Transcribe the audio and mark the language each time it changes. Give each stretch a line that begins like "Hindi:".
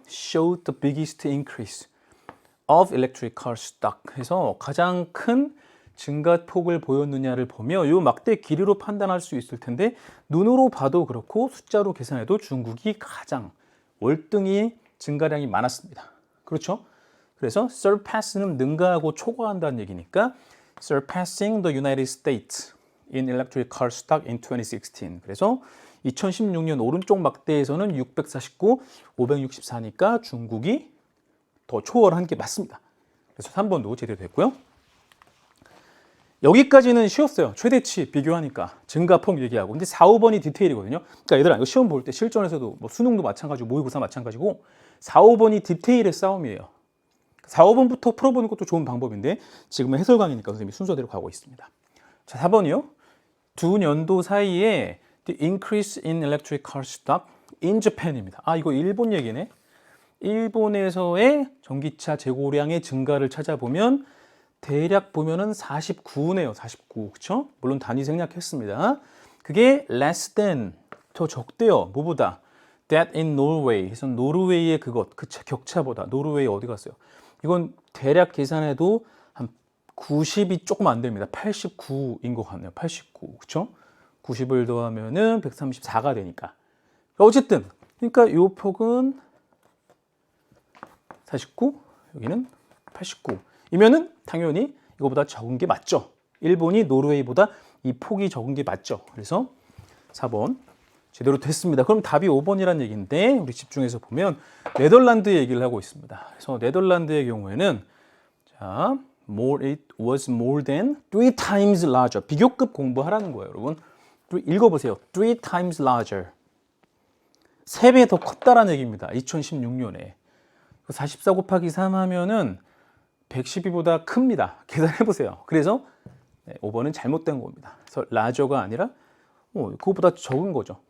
English: Showed the biggest increase of electric car stock
Korean: 해서 가장 큰 증가폭을 보였느냐를 보며 이 막대 길이로 판단할 수 있을 텐데 눈으로 봐도 그렇고 숫자로 계산해도 중국이 가장 월등히 증가량이 많았습니다. 그렇죠? 그래서 surpass는 능가하고 초과한다는 얘기니까
English: surpassing the United States in electric car stock in 2016.
Korean: 그래서 2016년 오른쪽 막대에서는 649, 564니까 중국이 더 초월한 게 맞습니다. 그래서 3번도 제대로 됐고요. 여기까지는 쉬웠어요. 최대치 비교하니까 증가폭 얘기하고. 근데 4, 5번이 디테일이거든요. 그러니까 얘들아 이거 시험 볼 때 실전에서도 뭐 수능도 마찬가지고 모의고사 마찬가지고 4, 5번이 디테일의 싸움이에요. 4, 5번부터 풀어보는 것도 좋은 방법인데 지금은 해설 강의니까 선생님이 순서대로 가고 있습니다. 자, 4번이요. 두 년도 사이에
English: the increase in electric car stock in Japan입니다.
Korean: 아, 이거 일본 얘기네. 일본에서의 전기차 재고량의 증가를 찾아보면 대략 보면은 49네요. 49. 그렇죠? 물론 단위 생략했습니다. 그게
English: less than
Korean: 더 적대요. 뭐보다?
English: that in Norway.
Korean: 그래서 노르웨이의 그것, 그 격차보다 노르웨이 어디 갔어요? 이건 대략 계산해도 한 90이 조금 안 됩니다. 89인 것 같네요. 89. 그렇죠? 90을 더하면은 134가 되니까. 어쨌든 그러니까 요 폭은 49, 여기는 89. 이면은 당연히 이거보다 적은 게 맞죠. 일본이 노르웨이보다 이 폭이 적은 게 맞죠. 그래서 4번 제대로 됐습니다. 그럼 답이 5번이라는 얘기인데 우리 집중해서 보면 네덜란드 얘기를 하고 있습니다. 그래서 네덜란드의 경우에는 자,
English: it was more than 3 times larger.
Korean: 비교급 공부하라는 거예요, 여러분. 읽어보세요.
English: 3 times larger.
Korean: 3배 더 컸다라는 얘기입니다. 2016년에. 44 곱하기 3 하면은 112보다 큽니다. 계산해보세요. 그래서 5번은 잘못된 겁니다. 그래서 larger가 아니라 그거보다 적은 거죠.